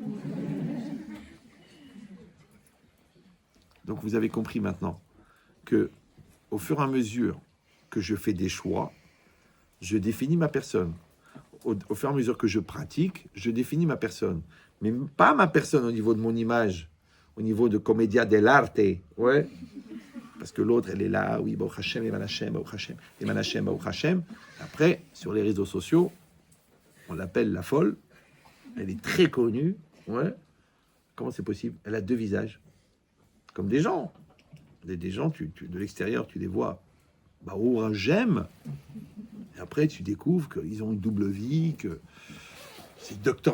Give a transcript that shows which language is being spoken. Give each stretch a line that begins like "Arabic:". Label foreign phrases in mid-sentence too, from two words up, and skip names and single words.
French: Donc vous avez compris maintenant que au fur et à mesure que je fais des choix, je définis ma personne. Au fur et à mesure que je pratique, je définis ma personne. Mais pas ma personne au niveau de mon image, au niveau de
Italian: commedia dell'arte.
French: Ouais. Parce que l'autre, elle est là, oui,
Hebrew: ברוך השם אמן השם ברוך השם אמן השם ברוך השם.
French: Après, sur les réseaux sociaux, on l'appelle la folle. Elle est très connue. Ouais. Comment c'est possible? Elle a deux visages. Comme des gens. Des gens, de l'extérieur, tu les vois. J'aime. Et après, tu découvres qu'ils ont une double vie, que c'est Dr.